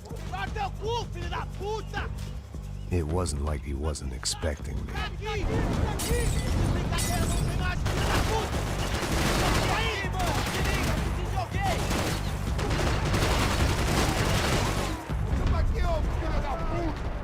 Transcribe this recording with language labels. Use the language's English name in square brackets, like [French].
[Portuguese] Guarda teu cu, filho da puta! [English] It wasn't like he wasn't expecting me. [Portuguese] Aqui! Aqui! Brincadeira, não tem mais, filho da puta! E aí, mano? Se liga, te joguei! Chupa aqui, ô filho da puta!